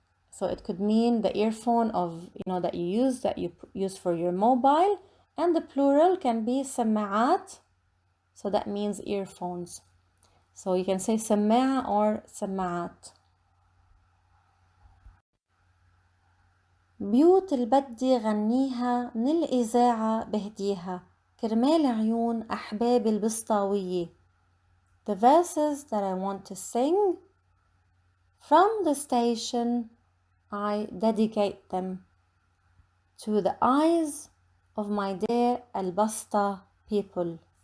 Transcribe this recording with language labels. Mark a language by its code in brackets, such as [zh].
[en] So it could mean the earphone of, that you use for your mobile, and the plural can be سماعات. So that means earphones. So you can say سماعة or سماعات. [ar] بيوت البدي غنيها من الإذاعة بهديها كرمال عيون أحبابي البسطاوية. [en] The verses that I want to sing from the station, I dedicate them to the eyes of my dear Al-Basta people.